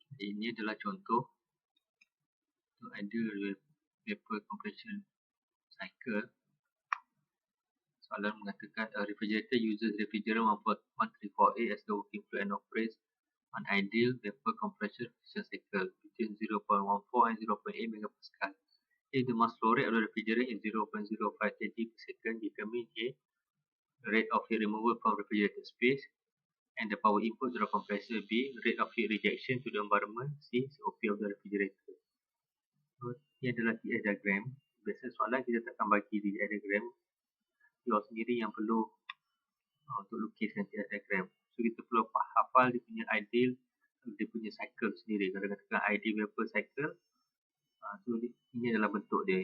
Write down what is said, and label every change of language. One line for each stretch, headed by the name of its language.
Malay: Ini adalah contoh untuk ideal vapor compression cycle. Soalan mengatakan
English: a refrigerator uses refrigerant 1348 as the working fluid and operates an ideal vapor compression cycle between 0.14 and 0.8 megapascal. If the mass flow rate of the refrigerant is 0.05 kg per second, determine A, rate of heat removal from refrigerator space, and the power input to the compressor. B, rate of heat rejection to the environment. C, COP of the refrigerator.
Malay: So, ini adalah TS diagram. Biasa soalan kita takkan bagi di diagram. You sendiri yang perlu untuk lukiskan TS diagram. So, kita perlu hafal dia punya ideal, dia punya cycle sendiri. Kalau katakan ideal vapor cycle, so ini adalah bentuk dia.